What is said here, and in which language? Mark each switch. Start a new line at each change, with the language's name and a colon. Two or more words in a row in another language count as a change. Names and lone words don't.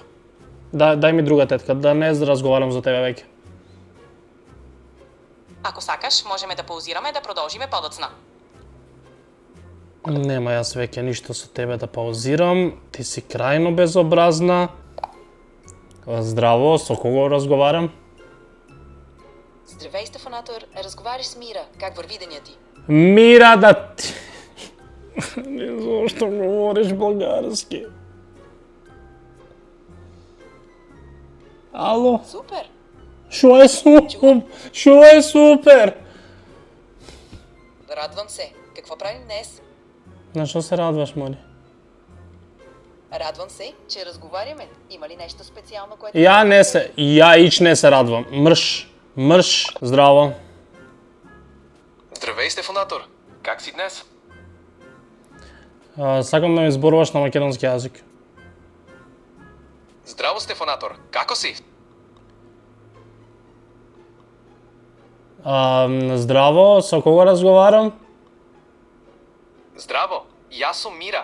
Macedonian: Дај ми друга тетка, да не разговарам за тебе веќе. Ако сакаш, можеме да паузираме да продолжиме подоцна. Нема јас веќе ништо со тебе да паузирам, ти си крајно безобразна. Здраво, со кого разговарам?
Bulgarian: Здравей, Стефанатор, разговаряш с Мира. Как върви деня ти?
Macedonian: Мира да ти... Не зашто говориш български. Ало? Супер! Шо е супер? Шо е супер?
Bulgarian: Радвам се. Какво правим днес?
Macedonian: На што се радваш, моли?
Bulgarian: Радвам се, че разговаряме. Има ли нещо специално, което...
Macedonian: Ја ич не се радвам. Мрш, здраво.
Bulgarian: Здравей, Стефанатор. Как си днес?
Macedonian: Сакам да ми зборуваш на македонски јазик. Здраво, Стефанатор. Како си? Здраво, со кого разговарам? Здраво. Јас сум Мира.